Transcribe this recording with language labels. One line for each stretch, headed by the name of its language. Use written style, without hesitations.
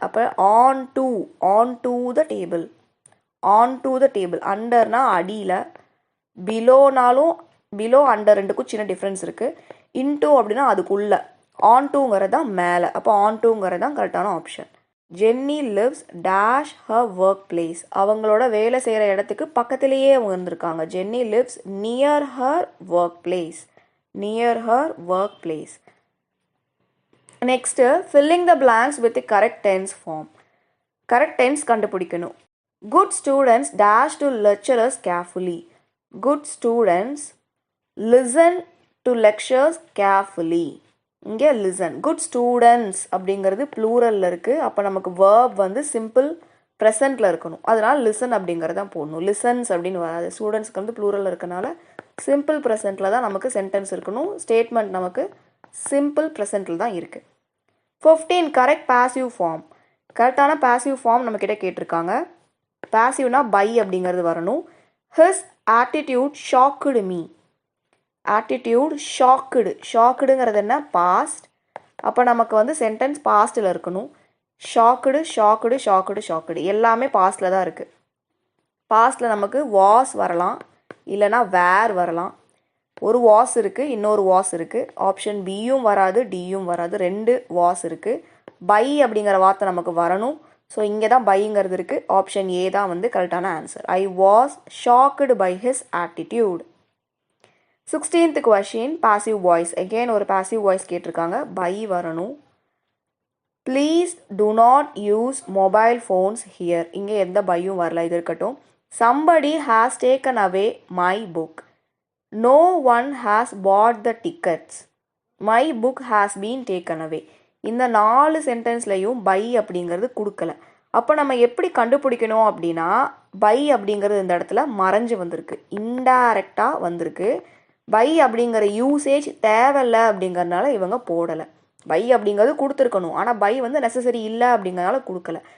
English: அப்போ on to the table. On to the table.
Tamil: Under na அடியில. Below நாலும் below under ரெண்டுக்கும் சின்ன டிஃப்ரென்ஸ் இருக்கு. into அப்படின்னா அதுக்குள்ள. on toங்கிறது தான் மேலே. அப்போ on toங்கிறது தான் கரெக்டான option.
English: Jenny lives dash her workplace.
Tamil: அவங்களோட வேலை செய்கிற இடத்துக்கு பக்கத்திலேயே அவங்க இருந்திருக்காங்க.
English: Jenny lives near her workplace. Near her workplace. Next, filling the blanks with the correct tense form. Correct tense கண்டுபிடிக்கணும். Good students dash to lecturers carefully. Good students listen to lectures carefully.
Tamil: இங்கே listen. Good students அப்படிங்கிறது ப்ளூரலில் இருக்குது. அப்போ நமக்கு verb வந்து simple ப்ரெசண்ட்டில் இருக்கணும். அதனால் listen அப்படிங்கிறது தான் போடணும். listens அப்படின்னு வராது. ஸ்டூடெண்ட்ஸ்க்கு வந்து ப்ளூரலில் இருக்கனால சிம்பிள் ப்ரெசண்ட்டில் தான் நமக்கு சென்டென்ஸ் இருக்கணும். ஸ்டேட்மெண்ட் நமக்கு சிம்பிள் ப்ரெசண்ட்டில் தான் இருக்குது. 15 கரெக்ட் பாசிவ் ஃபார்ம். கரெக்டான பாசிவ் ஃபார்ம் நம்மக்கிட்ட கேட்டிருக்காங்க. பாசிவ்னா பை அப்படிங்கிறது வரணும்.
English: His attitude shocked me.
Tamil: attitude shocked. ஷாக்குடுங்கிறது என்ன? பாஸ்ட். அப்போ நமக்கு வந்து சென்டென்ஸ் பாஸ்டில் இருக்கணும். ஷாக்குடு ஷாக்குடு ஷாக்குடு ஷாக்குடு எல்லாமே பாஸ்டில் தான் இருக்குது. பாஸ்டில் நமக்கு வாஸ் வரலாம், இல்லைனா வேர் வரலாம். ஒரு வாஸ் இருக்குது, இன்னொரு வாஸ் இருக்குது. ஆப்ஷன் பியும் வராது, டியும் வராது. ரெண்டு வாஸ் இருக்குது. பை அப்படிங்கிற வார்த்தை நமக்கு வரணும். ஸோ இங்கே தான் பைங்கிறது இருக்குது. ஆப்ஷன் ஏ தான் வந்து கரெக்டான answer.
English: I was shocked by his attitude. 16th question passive voice.
Tamil: Again ஒரு பாசிவ் வாய்ஸ் கேட்டிருக்காங்க. பை வரணும்.
English: Please do not use mobile phones here.
Tamil: இங்கே எந்த பையும் வரல, இது இருக்கட்டும்.
English: Somebody has taken away my book. No one has bought the tickets. My book has been taken away.
Tamil: இந்த 4 சென்டென்ஸ்லையும் by அப்படிங்கிறது கொடுக்கல. அப்போ நம்ம எப்படி கண்டுபிடிக்கணும் அப்படின்னா, பை அப்படிங்கிறது இந்த இடத்துல மறைஞ்சு வந்திருக்கு, இன்டைரக்டாக வந்திருக்கு. பை அப்படிங்கிற யூசேஜ் தேவையில்லை அப்படிங்கிறதுனால இவங்க போடலை. பை அப்படிங்கிறது கொடுத்துருக்கணும், ஆனால் பை வந்து நெசசரி இல்லை அப்படிங்கிறனால கொடுக்கல.